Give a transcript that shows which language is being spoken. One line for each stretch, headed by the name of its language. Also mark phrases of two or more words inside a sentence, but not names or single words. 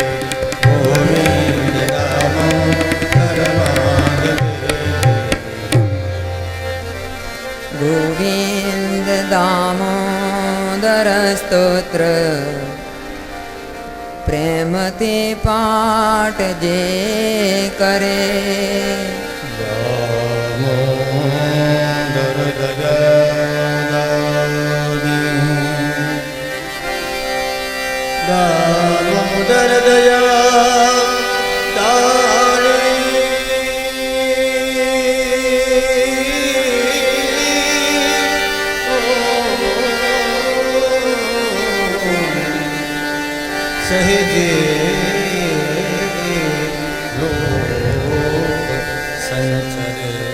Sanskrit: गोविन्द दामोदर माधवेति।
Odia: ଗୋବିନ୍ଦ ଦାମୋଦର ସ୍ତୋତ୍ର ପ୍ରେମ ତେ ପାଠ ଯେ କରେ। दामोदर ଦୟାଦାନି ଦାମୋଦର ଦୟାଦାନି ସହଜେ ଲୋକ ସଞ୍ଚରେ।